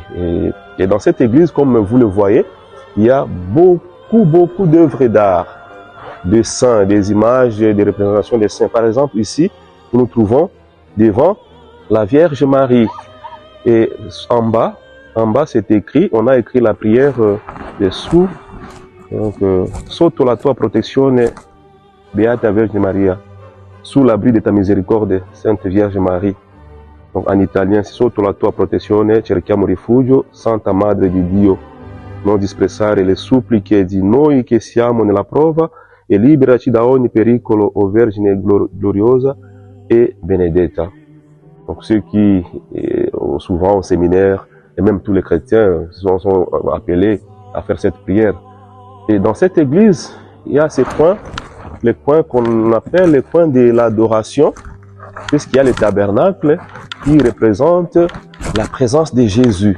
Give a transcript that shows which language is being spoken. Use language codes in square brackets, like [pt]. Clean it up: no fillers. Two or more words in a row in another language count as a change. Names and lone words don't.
[fr] Et dans cette église, comme vous le voyez, il y a beaucoup d'œuvres d'art, de saints, des images, des représentations des saints. Par exemple, ici, nous trouvons devant la Vierge Marie. Et en bas, c'est écrit, on a écrit la prière dessous. Donc, [it] sotto la tua protezione, Beata Vergine Maria, [fr] sous l'abri de ta miséricorde, Sainte Vierge Marie. Donc, en italien, c'est [it] sotto la tua protezione, cerchiamo rifugio, Santa Madre di Dio, non disprezzare le suppliche di noi che siamo nella prova e liberaci da ogni pericolo, o Vergine gloriosa et benedetta. [fr] Donc ceux qui, souvent au séminaire, et même tous les chrétiens sont appelés à faire cette prière. Et dans cette église, il y a ces points, les points qu'on appelle les points de l'adoration, puisqu'il y a le tabernacle qui représente la présence de Jésus.